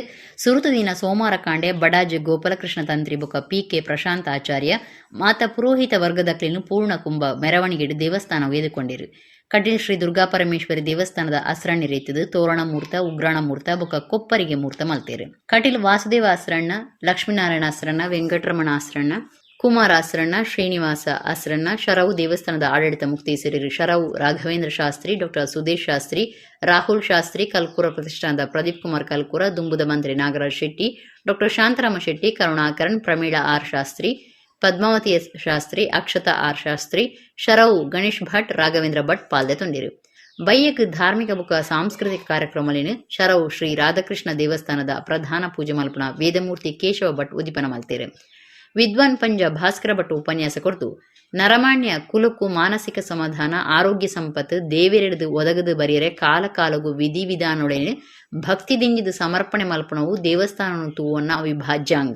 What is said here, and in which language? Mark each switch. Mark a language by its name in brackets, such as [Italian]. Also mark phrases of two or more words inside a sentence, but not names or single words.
[Tulu] ಸುರುತ ದಿನ ಸೋಮವಾರ ಕಾಂಡೆ ಬಡಾಜ್ ಗೋಪಾಲಕೃಷ್ಣ ತಂತ್ರಿ ಬೊಕ್ಕ PK ಪ್ರಶಾಂತ್ ಆಚಾರ್ಯ ಮಾತ ಪುರೋಹಿತ ವರ್ಗದಕ್ಲಿನು ಪೂರ್ಣ ಕುಂಭ ಮೆರವಣಿಗೆ ದೇವಸ್ಥಾನ ವೇದುಕೊಂಡಿರು. ಕಟೀಲ್ ಶ್ರೀ ದುರ್ಗಾಪರಮೇಶ್ವರಿ ದೇವಸ್ಥಾನದ ಅಸ್ರಣ್ಣ ರೀತಿದು ತೋರಣ ಮೂರ್ತ ಉಗ್ರಾಣ ಮೂರ್ತ ಬೊಕ್ಕ ಕೊಪ್ಪರಿಗೆ ಮೂರ್ತ ಮಲ್ತೇರು. ಕಟೀಲ್ ವಾಸುದೇವ ಅಸ್ರಣ್ಣ, ಲಕ್ಷ್ಮೀನಾರಾಯಣ ಅಸ್ರಣ್ಣ, ವೆಂಕಟರಮಣ ಅಸ್ರಣ್ಣ, ಕುಮಾರ್ ಆಸರಣ್ಣ, ಶ್ರೀನಿವಾಸ ಆಸರಣ್ಣ, ಶರವು ದೇವಸ್ಥಾನದ ಆಡಳಿತ ಮುಕ್ತೇಸರಿ ಶರವು ರಾಘವೇಂದ್ರ ಶಾಸ್ತ್ರಿ, ಡಾಕ್ಟರ್ ಸುದೇಶ್ ಶಾಸ್ತ್ರಿ, ರಾಹುಲ್ ಶಾಸ್ತ್ರಿ, ಕಲ್ಕೂರ ಪ್ರತಿಷ್ಠಾನದ ಪ್ರದೀಪ್ ಕುಮಾರ್ ಕಲ್ಕೂರ, ದುಂಬುದ ಮಂತ್ರಿ ನಾಗರಾಜ್ ಶೆಟ್ಟಿ, ಡಾಕ್ಟರ್ ಶಾಂತರಾಮ ಶೆಟ್ಟಿ, ಕರುಣಾಕರನ್, ಪ್ರಮೀಳಾ ಆರ್ ಶಾಸ್ತ್ರಿ, ಪದ್ಮಾವತಿ ಎಸ್ ಶಾಸ್ತ್ರಿ, ಅಕ್ಷತಾ ಆರ್ ಶಾಸ್ತ್ರಿ, ಶರವು ಗಣೇಶ್ ಭಟ್, ರಾಘವೇಂದ್ರ ಭಟ್ ಪಾಲ್ದೆ ತೊಂದಿರು. ಬೈಯಕ್ ಧಾರ್ಮಿಕ ಬುಕ್ಕ ಸಾಂಸ್ಕೃತಿಕ ಕಾರ್ಯಕ್ರಮಲಿನ ಶರವು ಶ್ರೀ ರಾಧಾಕೃಷ್ಣ ದೇವಸ್ಥಾನದ ಪ್ರಧಾನ ಪೂಜೆ ಮಲ್ಪನ ವೇದಮೂರ್ತಿ ಕೇಶವ ಭಟ್ ಉದಿಪನ ಮಲ್ತೇರು. ವಿದ್ವಾನ್ ಪಂಜ ಭಾಸ್ಕರ ಭಟ್ ಉಪನ್ಯಾಸ ಕೊಡ್ತು ನರಮಾಣ್ಯ ಕುಲಕ್ಕೂ ಮಾನಸಿಕ ಸಮಾಧಾನ ಆರೋಗ್ಯ ಸಂಪತ್ತು ದೇವಿರೆಡ್ದು ಒದಗದು ಬರಿಯರೆ ಕಾಲ ಕಾಲಗೂ ವಿಧಿ ವಿಧಾನೊಡನೆ ಭಕ್ತಿ ದಿಂಗಿದು ಸಮರ್ಪಣೆ ಮಲ್ಪನವು ದೇವಸ್ಥಾನ ತೂವನ್ನ ಅವಿಭಾಜ್ಯಾಂಗ.